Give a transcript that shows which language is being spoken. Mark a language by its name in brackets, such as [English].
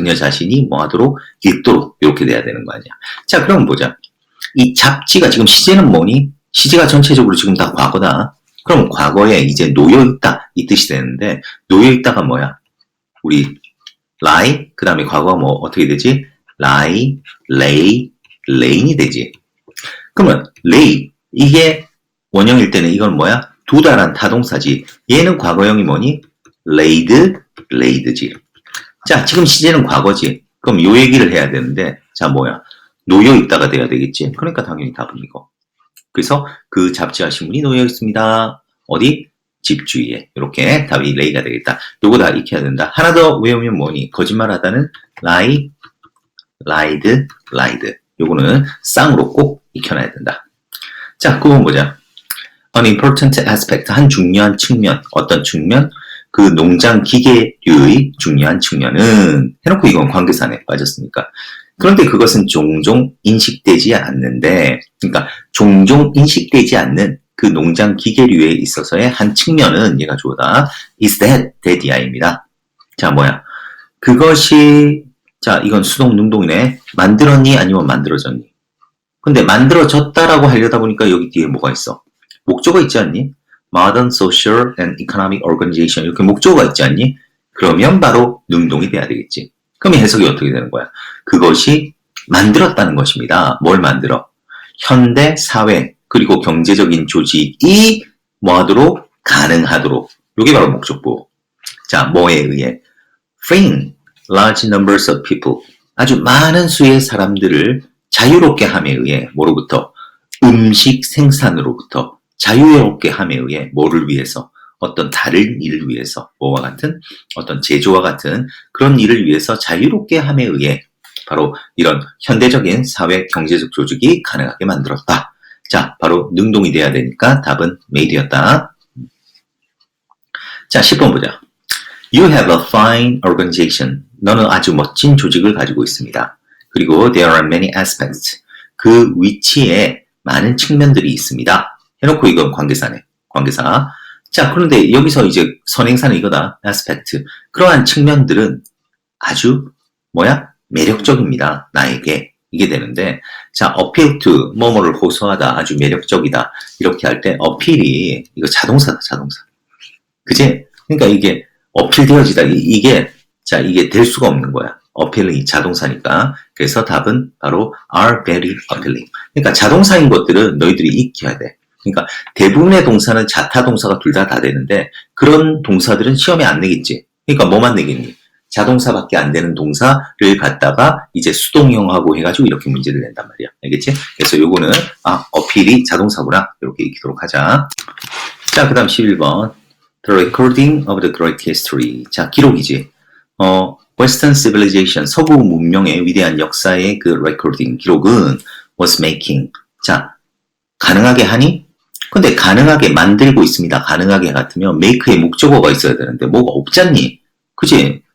[Korean] 그녀 자신이 뭐 하도록? 읽도록. 이렇게 돼야 되는 거 아니야. 자, 그럼 보자. 이 잡지가 지금 시제는 뭐니? 시제가 전체적으로 지금 다 과거다. 그럼 과거에 이제 놓여있다. 이 뜻이 되는데, 놓여있다가 뭐야? 우리, lie, 그 다음에 과거가 뭐, 어떻게 되지? lie, lay, lay인이 되지. 그러면, lay, 이게 원형일 때는 이건 뭐야? 두다란 타동사지. 얘는 과거형이 뭐니? laid, laid지. 자, 지금 시제는 과거지. 그럼 요 얘기를 해야 되는데, 자, 뭐야? 놓여있다가 돼야 되겠지? 그러니까 당연히 답은 이거. 그래서 그 잡지와 신문이 놓여 있습니다. 어디? 집 주위에. 이렇게 답이 lay가 되겠다. 요거 다 익혀야 된다. 하나 더 외우면 뭐니? 거짓말하다는 lie, lied, lied. 요거는 쌍으로 꼭 익혀놔야 된다. 자, 9번 보자. [English] An important aspect. [Korean] 한 중요한 측면. 어떤 측면? 그 농장 기계류의 중요한 측면은 해놓고 이건 관계사네 빠졌으니까. 그런데 그것은 종종 인식되지 않는데, 그러니까 종종 인식되지 않는 그 농장 기계류에 있어서의 한 측면은 얘가 주어다. [English] is that이야입니다. [Korean] 자, 뭐야? 그것이, 자, 이건 수동 능동이네. 만들었니? 아니면 만들어졌니? 근데 만들어졌다라고 하려다 보니까 여기 뒤에 뭐가 있어? 목적어 있지 않니? Modern Social and Economic Organization 이렇게 목적어가 있지 않니? 그러면 바로 능동이 돼야 되겠지. 그럼 해석이 어떻게 되는 거야? 그것이 만들었다는 것입니다. 뭘 만들어? 현대 사회 그리고 경제적인 조직이 뭐하도록? 가능하도록. 이게 바로 목적보. 자, 뭐에 의해? [English] Freeing large numbers of people. [Korean] 아주 많은 수의 사람들을 자유롭게 함에 의해 뭐로부터? 음식 생산으로부터 자유롭게 함에 의해 뭐를 위해서? 어떤 다른 일을 위해서 뭐와 같은 어떤 제조와 같은 그런 일을 위해서 자유롭게 함에 의해 바로 이런 현대적인 사회 경제적 조직이 가능하게 만들었다. 자, 바로 능동이 돼야 되니까 답은 made였다. 자, 10번 보자. [English] You have a fine organization. [Korean] 너는 아주 멋진 조직을 가지고 있습니다. 그리고 [English] there are many aspects. [Korean] 그 위치에 많은 측면들이 있습니다. 해놓고 이건 관계사네. 관계사. 자, 그런데 여기서 이제 선행사는 이거다. aspect. 그러한 측면들은 아주 뭐야? 매력적입니다. 나에게. 이게 되는데, 자, appeal to, 뭐뭐를 호소하다, 아주 매력적이다. 이렇게 할 때, appeal이, 이거 자동사다, 자동사. 그지? 그러니까 이게, 어필되어지다. 자, 이게 될 수가 없는 거야. appeal이 자동사니까. 그래서 답은 바로 [English] are very appealing. [Korean] 그러니까 자동사인 것들은 너희들이 익혀야 돼. 그러니까 대부분의 동사는 자타 동사가 둘 다 되는데, 그런 동사들은 시험에 안 내겠지. 그러니까 뭐만 내겠니? 자동사밖에 안 되는 동사를 갖다가 이제 수동형하고 해가지고 이렇게 문제를 낸단 말이야. 알겠지? 그래서 요거는 어필이 자동사구나. 이렇게 익히도록 하자. 자, 그 다음 11번. [English] The recording of the great history. [Korean] 자, 기록이지. Western civilization, 서구 문명의 위대한 역사의 그 recording, 기록은 [English] was making. [Korean] 자, 가능하게 하니? 근데 가능하게 만들고 있습니다. 가능하게 같으면 make의 목적어가 있어야 되는데 뭐가 없잖니? 그치?